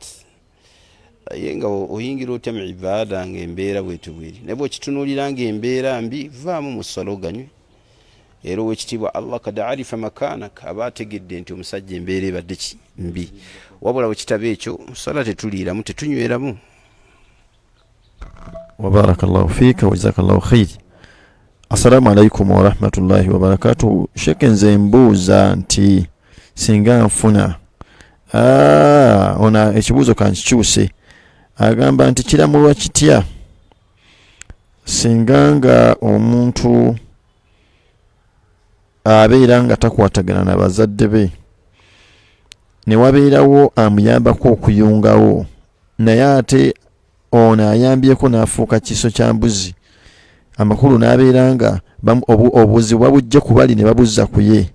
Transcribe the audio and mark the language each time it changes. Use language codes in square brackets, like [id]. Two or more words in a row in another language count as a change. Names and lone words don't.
[lg] Ye nga oyingira otya mu ibaada ng'embeera bwetyo bweri, ne bw'okitunuulira ng'embeera mbi, vaamu mu ssala oganywe. Era owekitiibwa Allah [ar] قد عرف مكانك, [lg] aba ategedde nti omusajja embeera ebadde ki? Mbi. Wabula wekitaba ekyo mu ssala tetuliiramu, tetunyweramu. [ar] وبارك الله فيك وجزاك الله خيرا. السلام عليكم ورحمة الله وبركاته. [lg] Sheikh, nze mbuuza nti singa nfuna ona ekibuuzo kankikyuse. Agamba nti kiramulwa kitya singa nga omuntu abeera nga takwatagana na bazadde be, ne wabeerawo amuyambako okuyungawo, naye ate ono ayambyeko n'afuuka kiso kya mbuzi, amakulu n'abeera nga obuzibu babujja ku bali ne babuzza ku ye.